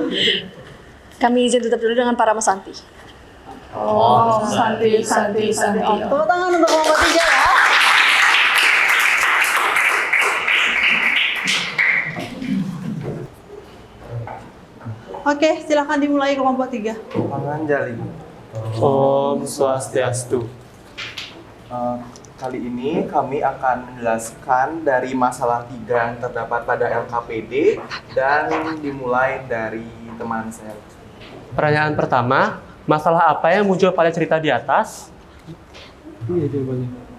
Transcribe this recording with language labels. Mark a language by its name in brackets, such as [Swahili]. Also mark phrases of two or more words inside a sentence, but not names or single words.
[Indonesian] kami izin tutup dulu dengan para Santi. Oh, Santi. Oh, tepuk tangan untuk kelompok 3 ya. Oke, silakan dimulai kelompok 3. Panganjali. [Balinese] Om Swastiastu. [Indonesian] Kali ini kami akan menjelaskan dari masalah 3 yang terdapat pada LKPD dan dimulai dari teman saya. Pertanyaan pertama, masalah apa yang muncul pada cerita di atas? Iya jawabannya.